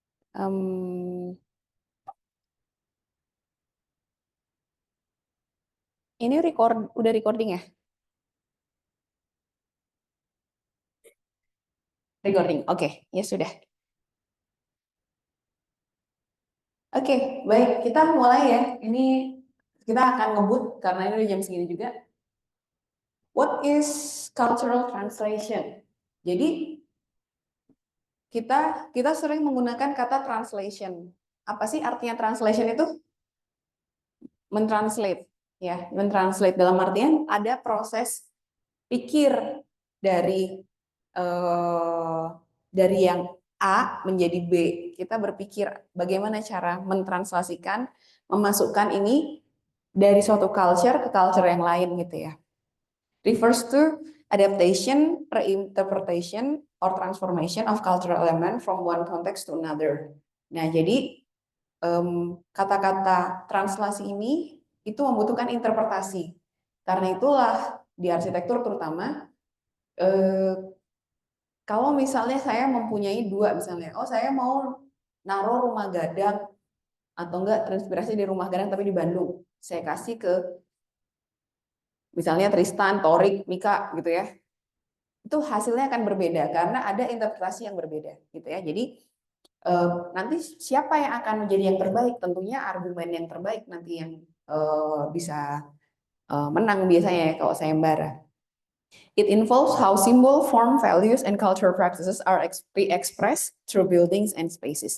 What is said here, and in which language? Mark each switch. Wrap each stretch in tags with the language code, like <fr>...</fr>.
<id>Em, ini udah recording ya? Recording, oke, ya sudah. Oke, baik, kita mulai ya. Ini kita akan ngebut karena ini udah jam segini juga.</id> <en>What is cultural translation?</en> <id>Jadi kita sering menggunakan kata translation. Apa sih artinya translation itu? Mentranslate, ya, mentranslate dalam artian ada proses pikir dari eh, yang A menjadi B. Kita berpikir bagaimana cara mentranslasikan, memasukkan ini dari suatu culture ke culture yang lain gitu ya.</id> <en>Refers to adaptation, reinterpretation, or transformation of cultural element from one context to another.</en> <id>Nah, jadi kata-kata translasi ini itu membutuhkan interpretasi. Karena itulah di arsitektur terutama, kalau misalnya saya mempunyai dua, misalnya, oh saya mau naruh rumah gadang atau enggak transpirasi di rumah gadang tapi di Bandung, saya kasih ke misalnya Tristan, Torik, Mika gitu ya, itu hasilnya akan berbeda karena ada interpretasi yang berbeda gitu ya. Jadi nanti siapa yang akan menjadi yang terbaik? Tentunya argumen yang terbaik nanti yang bisa menang biasanya ya kalau sayembara.</id> <en>It involves how symbol, form, values, and cultural practices are expressed through buildings and spaces.</en>